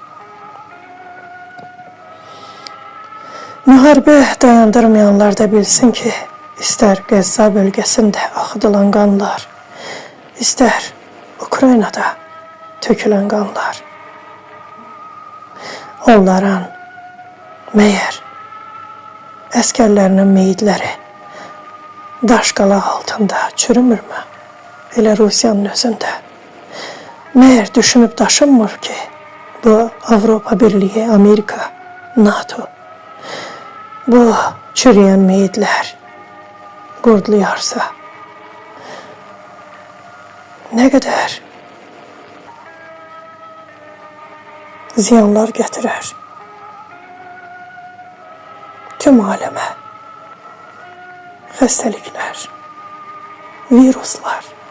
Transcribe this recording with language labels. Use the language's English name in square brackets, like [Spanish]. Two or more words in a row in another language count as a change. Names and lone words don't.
[Azerbaijani] Müharibə dayandırmayanlar da bilsin ki, istər Qəzza bölgəsində axıdılan qanlar, istər Ukraynada tökülən qanlar onların meğer əsgərlərinin meyidləri daşqalaq altında çürümürmü? Elə Rusiyanın özündə. [Turkish] Meğer düşünüp daşınmır ki, bu Avrupa Birliği, Amerika, NATO, bu çürüyen meyitler qurdlayarsa ne kadar ziyanlar getirir tüm aleme, xəstəliklər, viruslar.